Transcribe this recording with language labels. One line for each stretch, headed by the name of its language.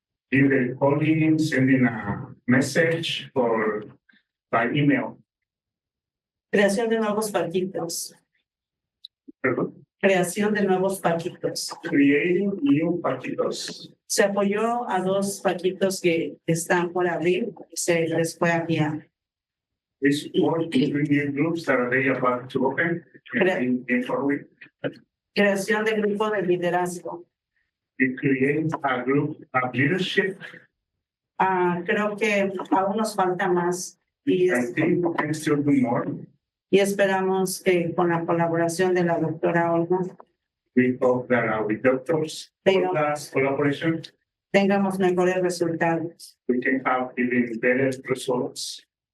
English: Either calling, sending a message, or by email.
Spanish: Creación de nuevos paquitos. Creación de nuevos paquitos.
English: Creating new paquitos.
Spanish: Se apoyó a 2 paquitos que están por abrir, se les fue a guiar.
English: We support 3 new groups that are ready about to open in 4 weeks.
Spanish: Creación de grupo de liderazgo.
English: We create a group of leadership.
Spanish: Creo que aún nos falta más y,
English: I think we can still do more.
Spanish: y esperamos que con la colaboración de la doctora Olga
English: We hope that with doctors, Olga's collaboration,
Spanish: tengamos mejores resultados.
English: we can have even better results.